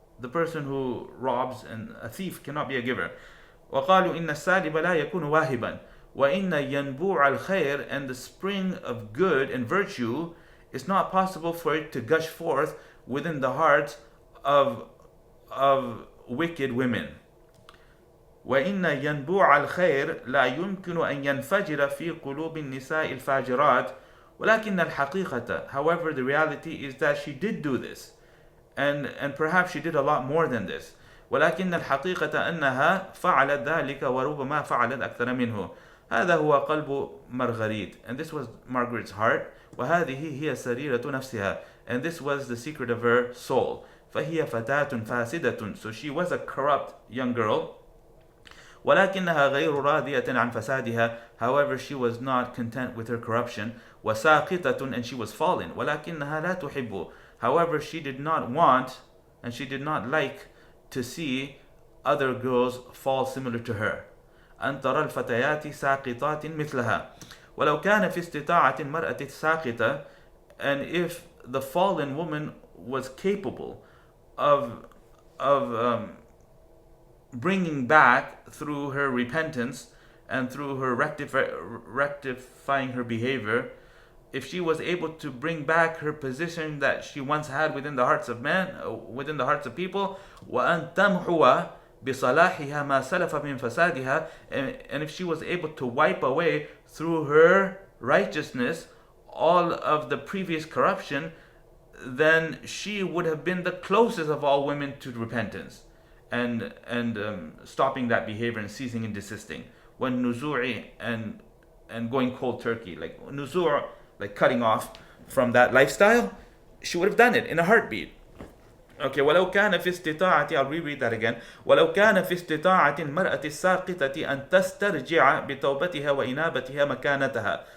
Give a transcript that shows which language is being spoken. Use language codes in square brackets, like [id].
[en] The person who robs and a thief cannot be a giver. [ar] وقالوا إن السالب لا يكون واهبا وإن ينبوع الخير, [en] and the spring of good and virtue is not possible for it to gush forth within the hearts of wicked women. [ar] وإن ينبوع الخير لا يمكن أن ينفجر في قلوب النساء الفاجرات ولكن الحقيقة, [en] however, the reality is that she did do this, and perhaps she did a lot more than this. [ar] ولكن الحقيقة أنها فعلت ذلك وربما فعلت أكثر منه. هذا هو قلب [en] Marguerite, and this was Marguerite's heart. [ar] وهذه هي سريرة نفسها, [en] and this was the secret of her soul. [ar] فهي فتاة فاسدة, [en] so she was a corrupt young girl. [ar] ولكنها غير راضية عن فسادها, [en] however, she was not content with her corruption. [ar] وساقطة, [en] and she was fallen. [ar] ولكنها لا تحب, [en] however, she did not want and she did not like to see other girls fall similar to her. [ar] أن ترى الفتيات ساقطات مثلها. ولو كان في استطاعة المرأة الساقطة, [en] and if the fallen woman was capable of bringing back through her repentance and through her rectifying her behavior, if she was able to bring back her position that she once had within the hearts of men, within the hearts of people, [ar] وأن تمحو بصلاحها ما سلف من فسادها, [en] and if she was able to wipe away through her righteousness all of the previous corruption, then she would have been the closest of all women to repentance and stopping that behavior and ceasing and desisting. When nuzuri and going cold turkey, like nuzur, like cutting off from that lifestyle, she would have done it in a heartbeat. Okay, [ar] ولو كان في استطاعة, [en] I'll reread that again. [ar] ولو كان في استطاعة المرأة الساقطة أن تسترجع بتوبتها وإنابتها مكانتها.